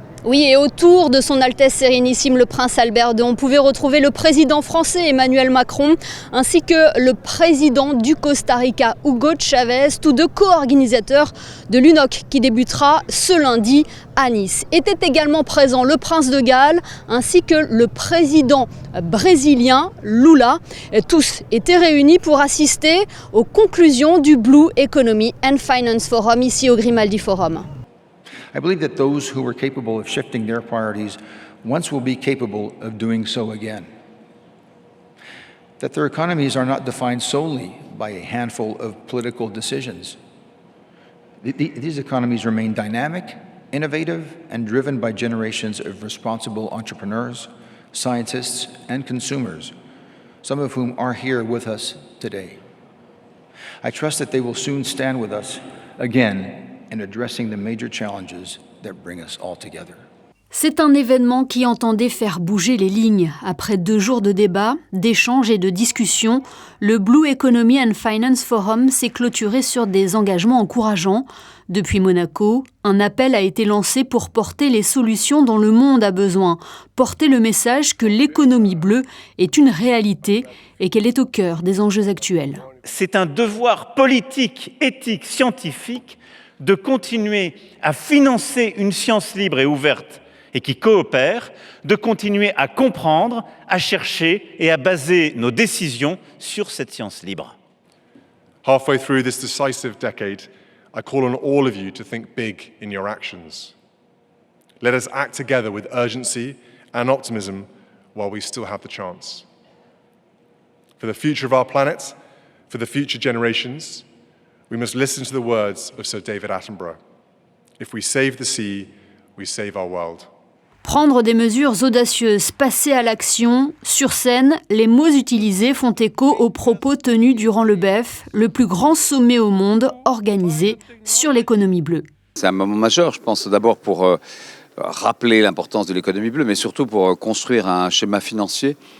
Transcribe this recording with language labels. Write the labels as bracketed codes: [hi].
[fr] Oui, et autour de son Altesse Sérénissime le Prince Albert II, on pouvait retrouver le président français Emmanuel Macron ainsi que le président du Costa Rica Hugo Chavez, tous deux co-organisateurs de l'UNOC qui débutera ce lundi à Nice. Était également présent le Prince de Galles ainsi que le président brésilien Lula. Tous étaient réunis pour assister aux conclusions du Blue Economy and Finance Forum ici au Grimaldi Forum. [en] I believe that those who were capable of shifting their priorities once will be capable of doing so again. That their economies are not defined solely by a handful of political decisions. These economies remain dynamic, innovative, and driven by generations of responsible entrepreneurs, scientists, and consumers, some of whom are here with us today. I trust that they will soon stand with us again in addressing the major challenges that bring us all together. [fr] C'est un événement qui entendait faire bouger les lignes. Après 2 jours de débats, d'échanges et de discussions, le Blue Economy and Finance Forum s'est clôturé sur des engagements encourageants. Depuis Monaco, un appel a été lancé pour porter les solutions dont le monde a besoin, porter le message que l'économie bleue est une réalité et qu'elle est au cœur des enjeux actuels. C'est un devoir politique, éthique, scientifique de continuer à financer une science libre et ouverte et qui coopère, de continuer à comprendre, à chercher et à baser nos décisions sur cette science libre. [en] Halfway through this decisive decade, I call on all of you to think big in your actions. Let us act together with urgency and optimism while we still have the chance. For the future of our planet, for the future generations, we must listen to the words of Sir David Attenborough. If we save the sea, we save our world. [fr] Prendre des mesures audacieuses, passer à l'action. Sur scène, les mots utilisés font écho aux propos tenus durant le BEF, le plus grand sommet au monde organisé sur l'économie bleue. C'est un moment majeur, je pense, d'abord pour rappeler l'importance de l'économie bleue, mais surtout pour construire un schéma financier